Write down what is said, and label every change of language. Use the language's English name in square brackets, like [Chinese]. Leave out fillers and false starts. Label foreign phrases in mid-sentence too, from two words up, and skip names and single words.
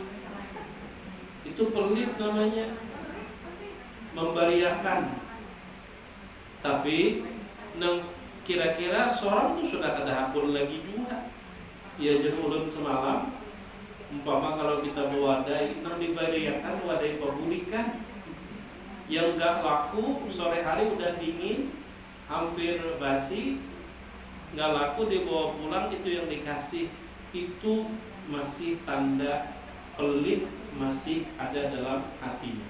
[Indonesian] Itu pelit namanya, memberiakan. [Banjar] Tapi nang kira-kira seorang itu sudah kada hakul lagi juga. [Indonesian] Ya jadi ulun semalam, umpama kalau [Banjar] kita mewadai nang diberiakan wadai pabulikan [Indonesian] yang gak laku, sore hari udah dingin, hampir basi, gak laku, dibawa pulang, itu yang dikasih, itu masih tanda pelit masih ada dalam hatinya.